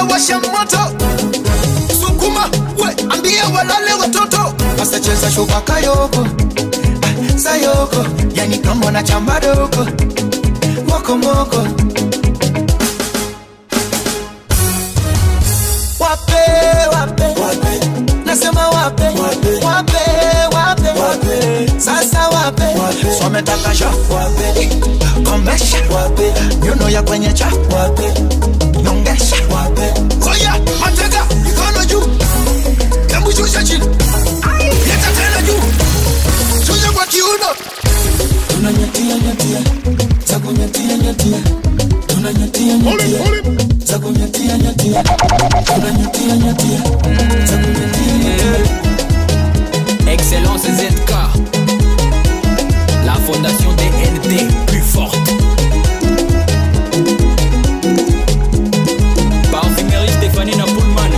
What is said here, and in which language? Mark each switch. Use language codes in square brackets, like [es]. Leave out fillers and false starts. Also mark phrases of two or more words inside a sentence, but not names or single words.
[sw] washa moto. Sukuma, we, ambia walale watoto. Basta cheza shuka kayoko, sayoko, yani kama na chamba doko, moko moko. Wape, wape, wape, nasema wape, wape, wape, wape, wape, sasa wape, wape, swametaka sha, wape, kombesha, wape, nyuno ya kwenye cha, wape, nyongesha, wape. Oya, matega, ikono juu, kembu shusha chini, yeta tena juu, shusha kwa kiuno. Tunanyatia nyatia, zaku nyatia nyatia, tunanyatia nyatia, zaku nyatia nyatia, tunanyatia nyatia, zaku nyatia nyatia. [fr] Excellence ZK, la fondation DNT plus forte. Parfumerie Stéphanie Napoulman.